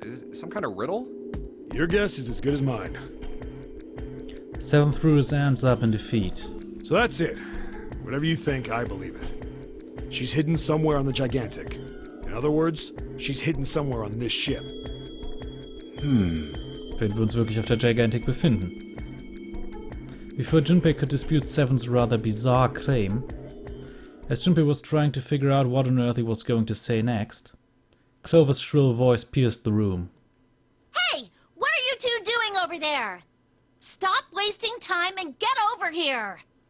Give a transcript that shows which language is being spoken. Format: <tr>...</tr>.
<en>Is it some kind of riddle? Your guess is as good as mine. Seven threw his hands up in defeat. So that's it. Whatever you think, I believe it. She's hidden somewhere on the Gigantic. In other words, she's hidden somewhere on this ship.</en> <de>Wenn wir uns wirklich auf der Gigantic befinden.</de> <en>Before Junpei could dispute Seven's rather bizarre claim, as Junpei was trying to figure out what on earth he was going to say next, Clover's shrill voice pierced the room. Hey! What are you two doing over there? Stop wasting time and get over here!</en>